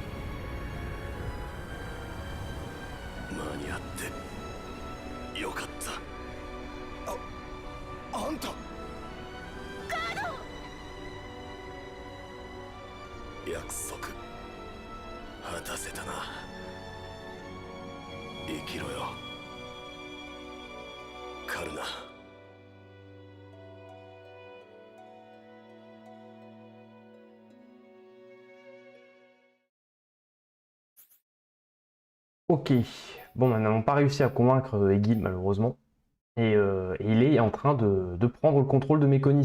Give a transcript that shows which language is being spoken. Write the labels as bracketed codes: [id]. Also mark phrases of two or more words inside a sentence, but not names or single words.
[ja] 間に合ってよかった。あんたガード！約束果たせたな。生きろよカルナ。 [fr] Ok, bon, nous n'avons pas réussi à convaincre Egil malheureusement. Et il est en train de prendre le contrôle de Méconis.